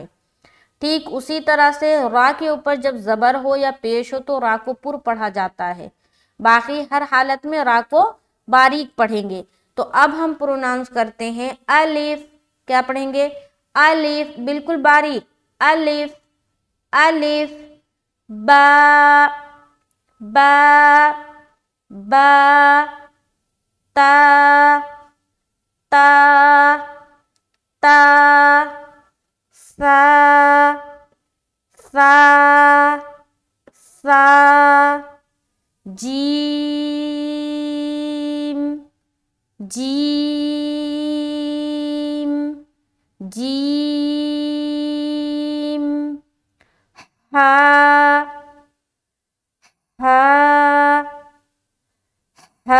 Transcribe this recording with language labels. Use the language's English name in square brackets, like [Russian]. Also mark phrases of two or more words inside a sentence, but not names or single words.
[Urdu] ٹھیک اسی طرح سے را کے اوپر جب زبر ہو یا پیش ہو تو را کو پر پڑھا جاتا ہے، باقی ہر حالت میں را کو باریک پڑھیں گے۔ تو اب ہم پروناؤنس کرتے ہیں الف، کیا پڑھیں گے؟ الف، بالکل باریک، الف، الف، با، با، با، تا، تا، تا، سا، سا، سا، جیم، جیم، جیم، ہا، ہا، ہا۔